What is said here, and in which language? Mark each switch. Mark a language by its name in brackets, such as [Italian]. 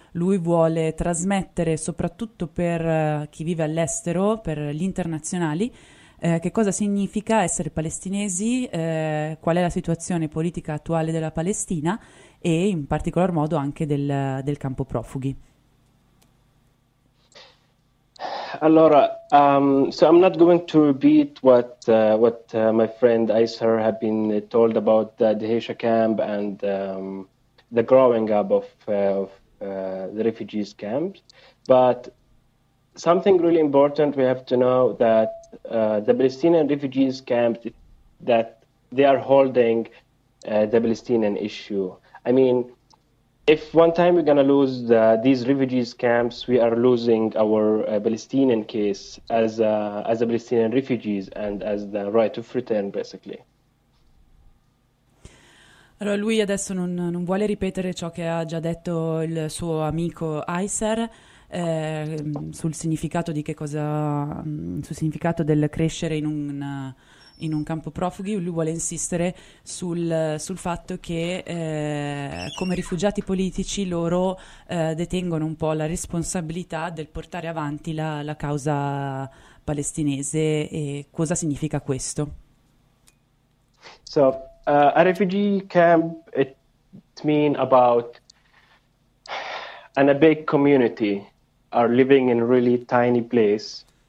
[Italian] Lui vuole trasmettere, soprattutto per chi vive all'estero, per gli internazionali, che cosa significa essere palestinesi, qual è la situazione politica attuale della Palestina e in particolar modo anche del campo profughi. Allora, [English] so I'm not going to repeat what my friend Aysar have been told about the Daesha camp and the growing up of the refugees camps, but something really important we have to know that the Palestinian refugees camps, that they are holding the Palestinian issue. I mean, if one time we're going to lose these refugees camps, we are losing our Palestinian case as a Palestinian refugees and as the right to return, basically. [Italian] Allora, lui adesso non vuole ripetere ciò che ha già detto il suo amico Aysar sul significato del crescere in un campo profughi. Lui vuole insistere sul fatto che come rifugiati politici loro detengono un po' la responsabilità del portare avanti la causa palestinese. E cosa significa questo? [English] So, a refugee camp, it means about and a big community are living in a really tiny place.